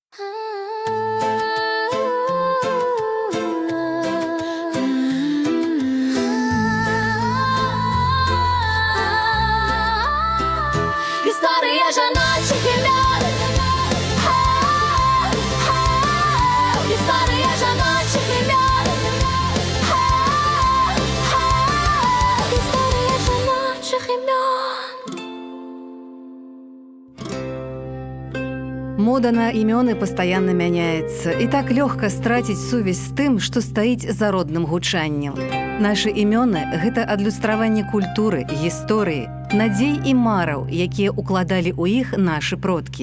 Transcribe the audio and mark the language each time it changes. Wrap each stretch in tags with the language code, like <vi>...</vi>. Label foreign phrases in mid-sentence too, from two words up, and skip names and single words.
<uk>Історія жіночих імен. Історія жіночих імен. Історія жіночих імен.</uk> <be>Мода на імёны пастаянна мяняецца, і так лёгка страціць сувязь з тым, што стаіць за родным гучаннем. Нашы імёны – гэта адлюстраванне культуры, гісторыі, надзей і мараў, якія укладалі ў іх нашы продкі.</be>